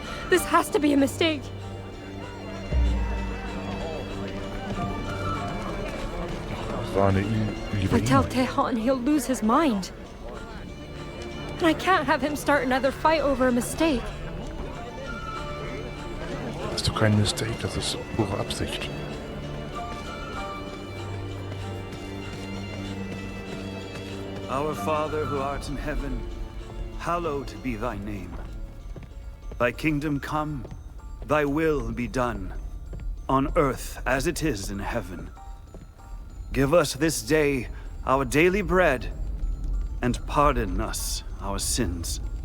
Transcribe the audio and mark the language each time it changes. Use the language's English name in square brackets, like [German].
[English] This has to be a mistake. If I tell Tejon, he'll lose his mind. And I can't have him start another fight over a mistake. [German] Das ist doch kein Mistake, das ist pure Absicht. [English] Our Father who art in heaven, hallowed be thy name. Thy kingdom come, thy will be done, on earth as it is in heaven. Give us this day our daily bread, and pardon us our sins.